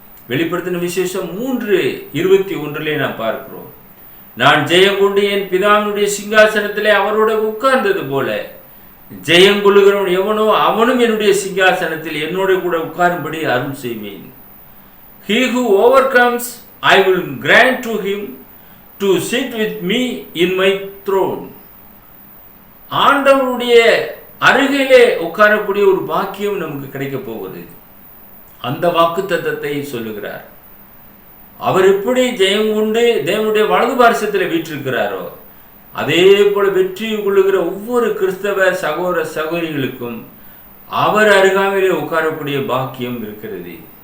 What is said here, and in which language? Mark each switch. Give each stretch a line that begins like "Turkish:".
Tamil: வெளிப்படுத்தின விசேஷம் 3:21 நாம் பார்க்கிறோம். நான் ஜெயம் கொண்டு என் பிதாவினுடைய சிங்காசனத்திலே அவரோட உட்கார்ந்தது போல ஜெயங்கொள்ளுகிறவன் எவனோ அவனும் என்னுடைய சிங்காசனத்தில் என்னோட கூட உட்காரும்படி அருள் செய்வேன்.
English: He who overcomes, I will grant to him to sit with me in my throne.
Tamil: ஆண்டவருடைய அருகிலே உட்காரக்கூடிய ஒரு பாக்கியம் நமக்கு கிடைக்க போகுது. அந்த வாக்குத்தத்தத்தை சொல்லுகிறார். அவர் எப்படி ஜெயம் கொண்டு தேவனுடைய வலது பார்சத்தில் வீற்றிருக்கிறாரோ அதே போல வெற்றி கொள்ளுகிற ஒவ்வொரு கிறிஸ்தவ சகோதர சகோதரிகளுக்கும் அவர் அருகாமையிலே உட்காரக்கூடிய பாக்கியம் இருக்கிறது.